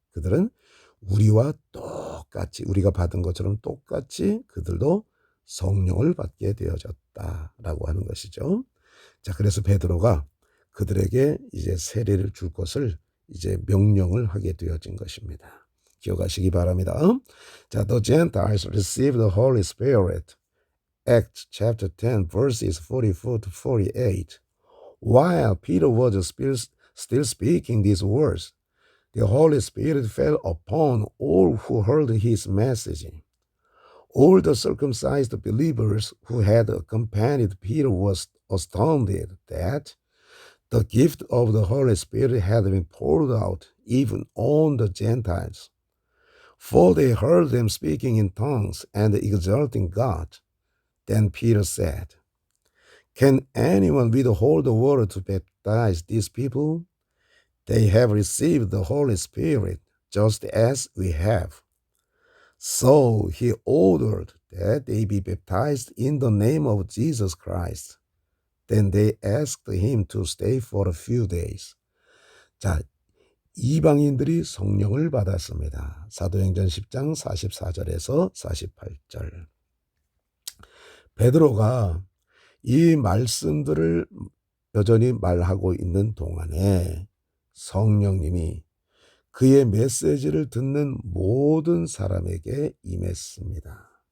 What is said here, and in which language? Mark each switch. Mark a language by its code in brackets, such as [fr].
[ko] 그들은 우리와 똑같이 우리가 받은 것처럼 똑같이 그들도 성령을 받게 되어졌다라고 하는 것이죠. 자, 그래서 베드로가 그들에게 이제 세례를 줄 것을 이제 명령을 하게 되어진 것입니다. 기억하시기 바랍니다. 자, [en] the Gentiles received the Holy Spirit. Acts chapter 10 verses 44 to 48. While Peter was still speaking these words, the Holy Spirit fell upon all who heard his message. All the circumcised believers who had accompanied Peter was astounded that the gift of the Holy Spirit had been poured out even on the Gentiles. For they heard them speaking in tongues and exalting God. Then Peter said, Can anyone withhold the water to baptize these people? They have received the Holy Spirit just as we have. So he ordered that they be baptized in the name of Jesus Christ. Then they asked him to stay for a few days. [ko] 자, 이방인들이 성령을 받았습니다. 사도행전 10장 44절에서 48절. 베드로가 이 말씀들을 여전히 말하고 있는 동안에 성령님이 그의 메시지를 듣는 모든 사람에게 임했습니다.